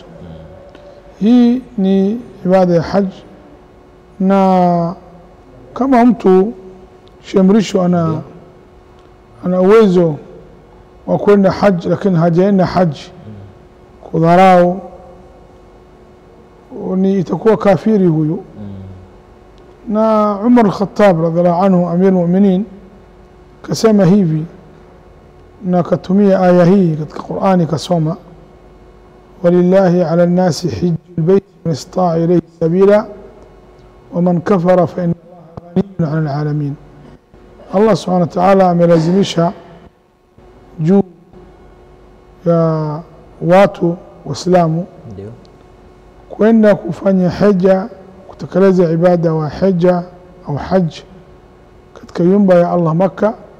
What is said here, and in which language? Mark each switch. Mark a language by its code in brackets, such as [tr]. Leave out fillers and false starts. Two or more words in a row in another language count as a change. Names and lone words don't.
[sw] Hii ni ibada ya haji, na kama mtu shemrisho ana uwezo wa kwenda haji lakini hajaenda haji, kudharau, ni itakuwa kafiri huyu. Na Umar al-Khattab [ar] رضي الله عنه أمير المؤمنين [sw] kasema hivi, na katumia aya hii katika Qur'ani, kasoma [ar] ولله على الناس حج البيت من استطاع إليه سبيلا ومن كفر فإن الله غني عن العالمين. [sw] Allah [ar] سبحانه وتعالى [sw] amelazimisha juu ya watu Waislamu kwenda kufanya hija, kutekeleza ibada wa hija au haji katika nyumba ya Allah Makkah.